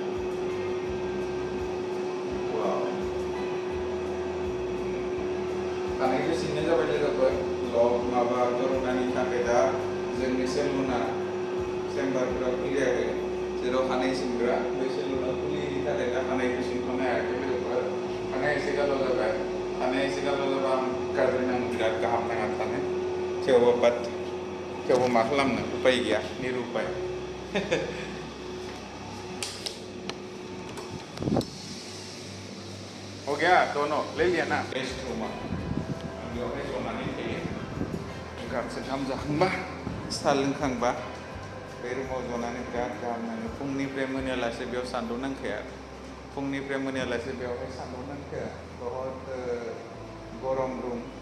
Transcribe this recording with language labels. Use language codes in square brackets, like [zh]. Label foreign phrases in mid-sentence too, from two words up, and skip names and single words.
[brx] वाव खानायखौ सिननाय जाबाय लोगोफोर माबा कर'नानि थाखाय दा जोंनि सेलुना चेम्बारफोरा खुलियाखै जेराव खानाय सिनग्रा बे सेलुना खुलियैनि थाखाय दा खानायखौ सिनख'नो हायाखै लोगोफोर खानाया एसे गाज्रि जाबाय खानाया एसे गाज्रि जाबा आं गाज्रि नाङो बिराद गाहाम नाङा थानो थेवबो मा खालामनो उपाय गैया [hi] निरुपाय हो गया दोनों ले लिया ना [brx] रेस्ट रूमा बेवहाय जनानै थायो ओंखाम जाखांबा साहा लोंखांबा बे रुमाव जनानै बिराद गाहाम नाङो फुंनिफ्राय मोनायालासे बेयाव सान्दुं नांखाया फुंनिफ्राय मोनायालासे बेवहाय सान्दुं नांखाया [hi] बहुत गरम रुम